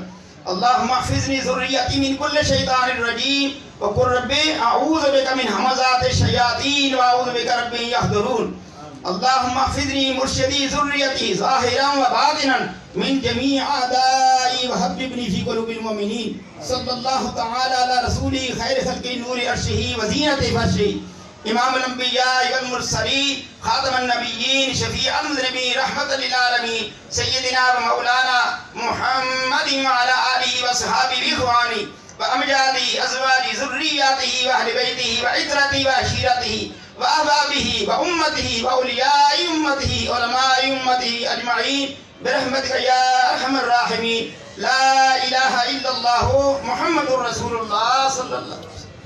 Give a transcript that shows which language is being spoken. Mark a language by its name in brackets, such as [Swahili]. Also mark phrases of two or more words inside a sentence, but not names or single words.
[Arabic] اللهم احفظني ذريتي من كل شيطان رجيم وقل ربي أعوذ بك من همزات الشياطين وأعوذ بك ربي يحضرون۔ اللهم احفظني مرشدي ذريتي ظاهرا وباطنا من جميع أعدائي وحببني في قلوب المؤمنين۔ صلى الله تعالى على رسوله خير خلق نور عرشه وزينة فرشه امام الانبیاء والمرسلین خاتم النبیین شفیع المذنبین رحمت للعالمین سیدنا و مولانا محمد وعلى آلہ وصحابہ اخوانی وامجادہ ازواج ذریاتہ واہل بیتہ وعطرتہ وعشیرتہ واحبابہ وامتہ واولیاء امتہ علماء امتہ اجمعین برحمتک یا ارحم الراحمین۔ لا الہ الا اللہ محمد رسول اللہ صلی اللہ علیہ وسلم۔